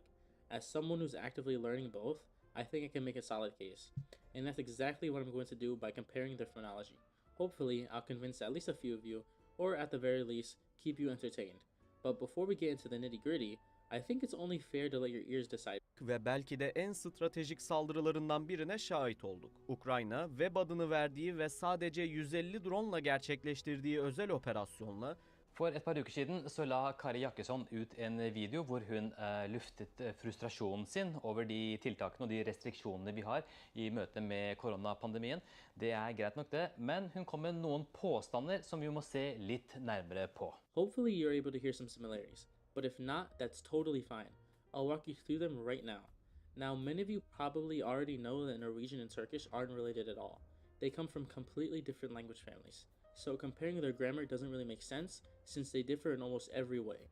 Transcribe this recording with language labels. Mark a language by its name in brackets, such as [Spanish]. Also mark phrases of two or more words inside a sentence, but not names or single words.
[English] As someone who's actively learning both, I think I can make a solid case. And that's exactly what I'm going to do by comparing their phonology. Hopefully, I'll convince at least a few of you, or at the very least, keep you entertained. But before we get into the nitty-gritty, I think it's only fair to let your ears decide. [Turkish] Ve belki de en stratejik saldırılarından birine şahit olduk. Ukrayna, web adını verdiği ve sadece 150 drone'la gerçekleştirdiği özel operasyonla [Norwegian] For et par uker siden så la Kari Jakkesson ut en video hvor hun luftet frustrasjonen sin over de tiltakene og de restriksjonene vi har i møte med koronapandemien. Det greit nok det, men hun kom med noen påstander som vi må se litt nærmere på. [English] Hopefully you're able to hear some similarities, but if not, that's totally fine. I'll walk you through them right now. Now, many of you probably already know that Norwegian and Turkish aren't related at all. They come from completely different language families. So comparing their grammar doesn't really make sense since they differ in almost every way.